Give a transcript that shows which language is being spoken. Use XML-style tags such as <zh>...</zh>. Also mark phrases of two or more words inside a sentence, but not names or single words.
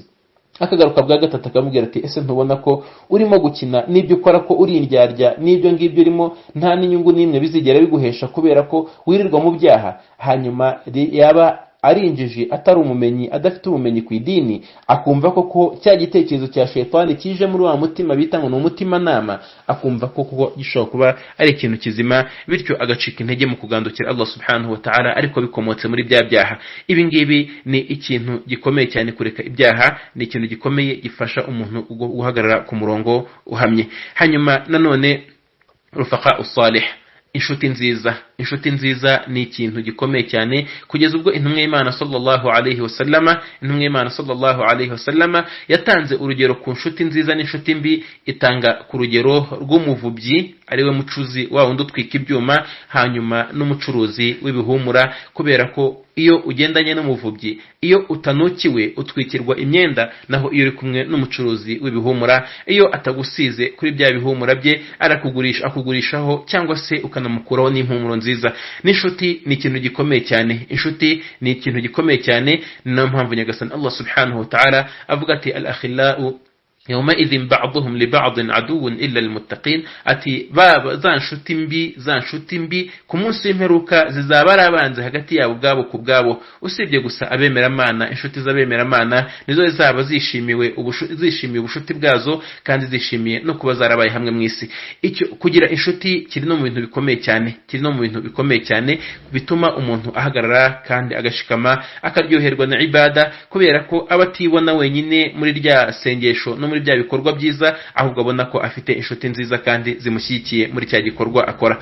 <rw>Akagaruka bwa gatatu akamubwira ati ese ntubona ko urimo gukina n'ibyo ukora, ko uri indyarya n'ibyo ngibyo urimo nta n'inyungu n'imwe bizigera biguhesha, kubera ko wirirwa mu byaha. Hanyuma yaba ari injiji, atari umumenyi, adafite ubumenyi ku idini, akumva ko cya gitekerezo cya shaytani kije muri wa mutima bita ngo ni umutima nama, akumva ko gishobora kuba ari ikintu kizima, bityo agacika intege mu kugandukira Allah</rw> <ar>سبحانه وتعالى,</ar> <rw>ariko bikomotse muri bya byaha. Ibi ngibi ni ikintu gikomeye cyane. Kureka ibyaha ni ikintu gikomeye gifasha umuntu guhagarara ku murongo uhamye. Hanyuma nanone</rw> <ar>رفقاء الصالح,</ar> <rw>inshuti nziza. Inshuti nziza ni ikintu gikomeye cyane, kugeza ubwo intumwa y'Imana</rw> <ar>صلى الله عليه وسلم</ar> <rw>yatanze urugero ku nshuti nziza n'inshuti mbi. Itanga ku rugero rw'umuvubyi, ariwe mucuzi wa wundi utwika ibyuma, hanyuma n'umucuruzi w'ibihumura, kubera ko iyo ugendanye n'umuvubyi, iyo utanukiwe utwikirwa imyenda, naho iyo uri kumwe n'umucuruzi w'ibihumura, iyo atagusize kuri bya bihumura bye akugurishaho, cyangwa se ukanamukuraho n'impumuro nziza. N'inshuti ni ikintu gikomeye cyane. Inshuti ni ikintu gikomeye cyane. Niyo mpamvu Nyagasani Allah</rw> <ar>سبحانه وتعالى</ar> <rw>avuga ati</rw> <ar>الأخلاء يومئذ بعضهم لبعض عدو إلا المتقين</ar> <rw>ati baba za nshuti mbi ku munsi w'imperuka zizaba ari abanzi hagati yabo ubwabo ku bwabo usibye gusa abemeramana inshuti z'abemeramana nizo zizaba zishimiye ubushuti bwazo kandi zishimiye no kuba zarabaye hamwe mu isi. Icyo kugira inshuti kiri no mu bintu bikomeye cyane bituma umuntu ahagarara kandi agashikama akaryoherwa na ibada kubera ko abatibona wenyine muri rya sengesho no muri bya bikorwa byiza ahubwo abona ko afite inshuti nziza kandi zimushyigikiye muri cya gikorwa akora.</rw>